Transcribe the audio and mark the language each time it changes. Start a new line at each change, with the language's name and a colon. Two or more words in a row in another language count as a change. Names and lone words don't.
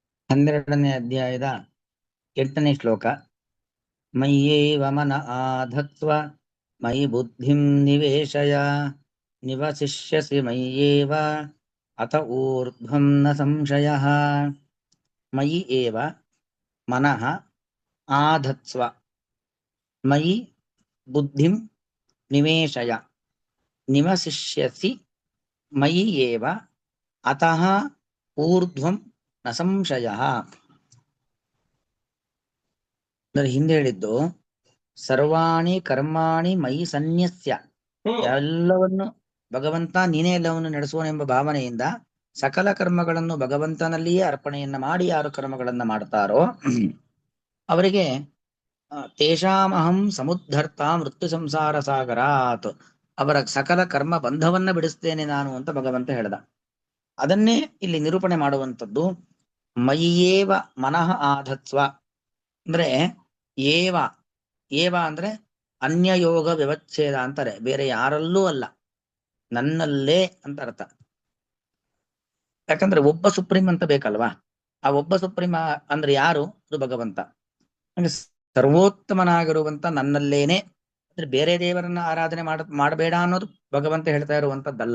Kannada: 12ನೇ ಅಧ್ಯಾಯದ 8ನೇ ಶ್ಲೋಕ.
Sanskrit: ಮಯ್ಯೇವ ಮನ ಆಧತ್ವ ಮಯಿ ಬುದ್ಧಿಂ ನಿವೇಶಯ ನಿವಸಿಷ್ಯಸಿ ಮಯ್ಯೇವ ಅಥ ಊರ್ಧ್ವಂ ನ ಸಂಶಯಃ. ಮಯಿ ಏವ ಮನಃ ಆಧತ್ಸ್ವ ಮಯಿ ಬುದ್ಧಿಂ ನಿವೇಶಯ ನಿವಸಿಷ್ಯಸಿ ಮಯಿ ಏವ ಅತಃ ಊರ್ಧ್ವಂ ನ ಸಂಶಯಃ.
Kannada: ಅಂದ್ರೆ ಹಿಂದೆ ಹೇಳಿದ್ದು
Sanskrit: ಸರ್ವಾಣಿ ಕರ್ಮಾಣಿ ಮಯಿ ಸನ್ಯಸ್ಯ,
Kannada: ಎಲ್ಲವನ್ನು ಭಗವಂತ ನೀನೇ ಎಲ್ಲವನ್ನು ನಡೆಸುವನೆಂಬ ಭಾವನೆಯಿಂದ ಸಕಲ ಕರ್ಮಗಳನ್ನು ಭಗವಂತನಲ್ಲಿಯೇ ಅರ್ಪಣೆಯನ್ನ ಮಾಡಿ ಯಾರು ಕರ್ಮಗಳನ್ನ ಮಾಡ್ತಾರೋ ಅವರಿಗೆ
Sanskrit: ತೇಷಾಮಹಂ ಸಮುದ್ಧರ್ತ ಮೃತ್ಯು ಸಂಸಾರ ಸಾಗರಾತ್,
Kannada: ಅವರ ಸಕಲ ಕರ್ಮ ಬಂಧವನ್ನ ಬಿಡಿಸ್ತೇನೆ ನಾನು ಅಂತ ಭಗವಂತ ಹೇಳ್ದ. ಅದನ್ನೇ ಇಲ್ಲಿ ನಿರೂಪಣೆ ಮಾಡುವಂಥದ್ದು.
Sanskrit: ಮಯ್ಯೇವ ಮನಃ ಆಧತ್ಸ್ವ
Kannada: ಅಂದ್ರೆ ಏವ ಏವ ಅಂದ್ರೆ
Sanskrit: ಅನ್ಯಯೋಗ ವ್ಯವಚ್ಛೇದ
Kannada: ಅಂತಾರೆ, ಬೇರೆ ಯಾರಲ್ಲೂ ಅಲ್ಲ, ನನ್ನಲ್ಲೇ ಅಂತ ಅರ್ಥ. ಯಾಕಂದ್ರೆ ಒಬ್ಬ ಸುಪ್ರೀಂ ಅಂತ ಬೇಕಲ್ವಾ, ಆ ಒಬ್ಬ ಸುಪ್ರೀಂ ಅಂದ್ರೆ ಯಾರು? ಅದು ಭಗವಂತ. ಸರ್ವೋತ್ತಮನಾಗಿರುವಂತ ನನ್ನಲ್ಲೇನೆ, ಅಂದ್ರೆ ಬೇರೆ ದೇವರನ್ನ ಆರಾಧನೆ ಮಾಡಬೇಡ ಅನ್ನೋದು ಭಗವಂತ ಹೇಳ್ತಾ ಇರುವಂತದ್ದಲ್ಲ.